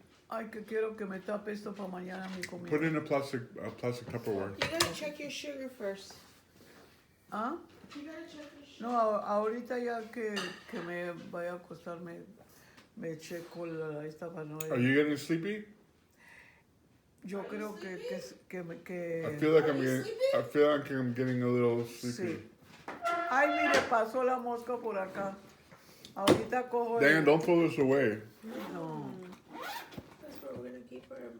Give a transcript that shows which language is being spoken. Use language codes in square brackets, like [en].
[es] Ay, que quiero que me tape esto para mañana mi comida. [en] Put it in a plastic Tupperware. You gotta check your sugar first. ¿Ah? You gotta check your sugar. [es] No, ahorita ya que me vaya a acostar me checo esta para no... [en] Are you getting sleepy? [es] Yo creo que [en] I feel like I'm getting a little sleepy. [es] sí. Ay, mire, pasó la mosca por acá. Ahorita cojo [en] Dan, don't throw this away. [es] No. [en] That's where we're gonna keep our.